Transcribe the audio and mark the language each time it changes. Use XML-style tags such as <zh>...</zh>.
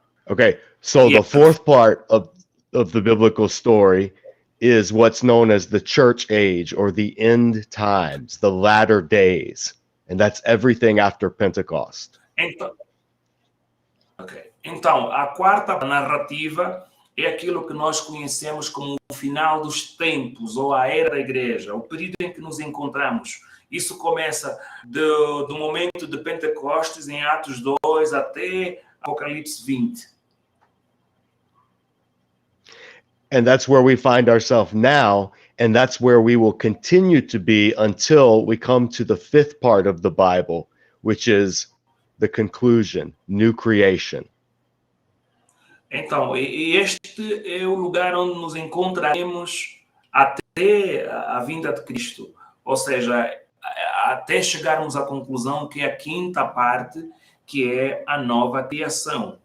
<en>Okay, so Yeah. the fourth part of the biblical story is what's known as the church age or the end times, the latter days. And that's everything after Pentecost.</en> <pt>Então, a quarta narrativa é aquilo que nós conhecemos como o final dos tempos ou a era da igreja, o período em que nos encontramos. Isso começa do momento de Pentecostes em Atos 2 até Apocalipse 20.</pt> <en>And that's where we find ourselves now, and that's where we will continue to be until we come to the fifth part of the Bible, which is the conclusion, new creation.</en> <pt>Então, este é o lugar onde nos encontraremos até a vinda de Cristo. Ou seja, até chegarmos à conclusão que é a quinta parte, que é a nova criação.</pt>